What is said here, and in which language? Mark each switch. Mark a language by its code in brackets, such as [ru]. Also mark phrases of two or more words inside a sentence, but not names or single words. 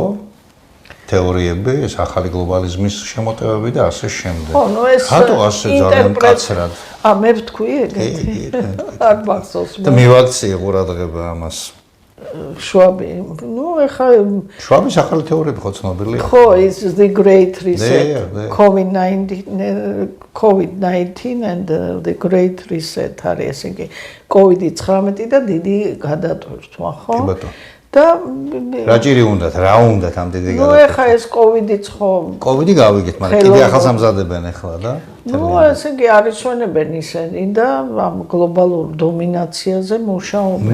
[ka] თეორიები, ეს ახალი გლობალიზმის შემოტევები და ასე შემდეგ. ხო, ნუ ეს რატო ასე ძალიან მკაცრად? მე ვთქვი ეგეთი. არ მახსოვს. და მივაქციე ყურადღება ამას. შვაბი, ნუ ეხა შვაბის ახალი თეორიები ხო ცნობილია? ხო, [en] is the great reset, COVID-19 and the great reset [ka] არის ესე იგი COVID-19 და დიდი გადატვირთვა, ხო? კი ბატონო. და რაჭირი უნდათ, რა უნდათ ამ დიდი გადატვირთვა? ნუ ეხა ეს COVID-იც ხო COVID-ი გავიგეთ, მაგრამ კიდე ახალს ამზადებენ ახლა და ნუ ესე იგი არისვენებენ ისინი და ამ გლობალურ დომინაციაზე მუშაობენ.